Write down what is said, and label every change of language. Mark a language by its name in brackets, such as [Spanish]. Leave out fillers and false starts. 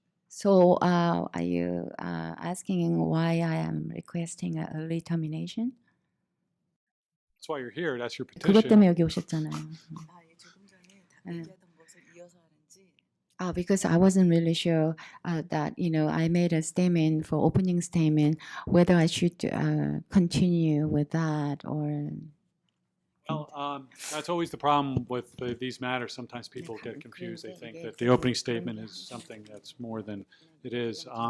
[English] So, are you asking why I am requesting an early termination? That's why you're here. That's your [Korean] 그것 [English] petition. [Korean] 때문에 여기 오셨잖아요. 조금 전에 네. 얘기하던 것을 이어서 하는지. [English] Because I wasn't really sure that I made a statement for opening statement whether I should continue with that or. Well, that's always the problem with these matters. Sometimes people get confused. They think that the opening statement is something that's more than it is.